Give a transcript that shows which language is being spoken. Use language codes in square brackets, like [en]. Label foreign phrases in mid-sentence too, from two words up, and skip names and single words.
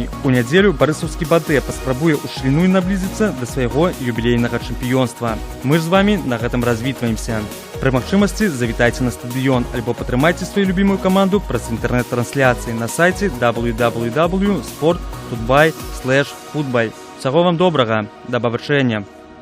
[be] У нядзелю барысаўскі Бадэ паспрабуе ўшчыльну і наблізіцца да свайго юбілейнага чэмпіёнства. Мы ж з вамі на гэтым развітваемся. Пры магчымасці завітайце на стадыён альбо падтрымайце сваю любімую каманду праз інтэрнэт-трансляцыі на сайце www.sport.by/football. Всяго вам добрага, да пабачэння.